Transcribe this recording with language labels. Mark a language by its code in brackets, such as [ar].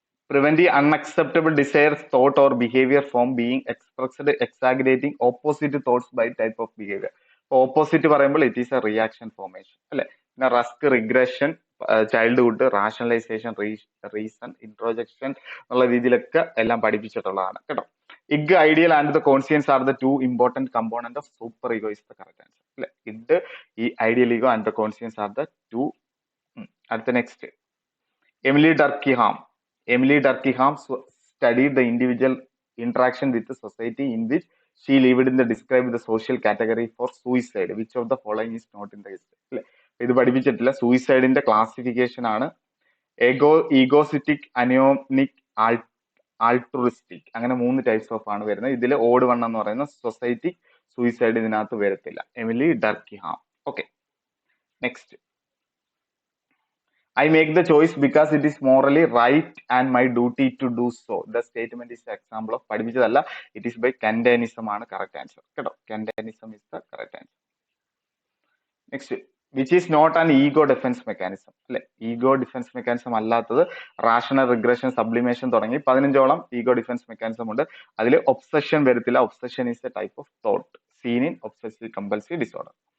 [en] prevent the unacceptable desires, thought or behavior from being expressed, exaggerating opposite thoughts by type of behavior. [ml] Opposite പറയുമ്പോൾ [en] it is a reaction formation [ml] അല്ലെ. പിന്നെ rusk, regression, childhood, rationalisation, reason, ഇൻട്രോജക്ഷൻ എന്നുള്ള രീതിയിലൊക്കെ എല്ലാം പഠിപ്പിച്ചിട്ടുള്ളതാണ് കേട്ടോ. [en] ഇഗ്, ideal and the conscience are the 2 important component of superego is the correct answer അല്ലെ. ഇഗ്, ഈ ideal ego and the conscience are the 2. [ml] അടുത്ത next. [en] Emily Durkheim studied the individual interaction with the society in which she lived in the described the social category for suicide. Which of the following is not in the list? [ml] അല്ലെ, ഇത് പഠിപ്പിച്ചിട്ടില്ല. സൂയിസൈഡിന്റെ classification ആണ് ഈഗോസിറ്റിക്, അനിയോണിക്, ആൾട്രുറിസ്റ്റിക്, അങ്ങനെ 3 types of ആണ് വരുന്നത്. ഇതിൽ odd one എന്ന് പറയുന്ന സൊസൈറ്റി സൂയിസൈഡ് ഇതിനകത്ത് വരത്തില്ല. Emily ഡർക്കിഹാം. Okay, next. [en] I make the choice because it is morally right and my duty to do so. The statement is an example of [ml] പഠിപ്പിച്ചതല്ല, [en] it is by Kantianism ആണ് correct answer കേട്ടോ. Kantianism is the correct answer. Next, which is not an ego defense mechanism അല്ലെ. [ml] Ego defence mechanism അല്ലാത്തത് rational, regression, sublimation തുടങ്ങി 15ഓളം ego defence mechanism ഉണ്ട്. അതിൽ obsession വരത്തില്ല. [en] Obsession is a type of thought seen in obsessive compulsive disorder.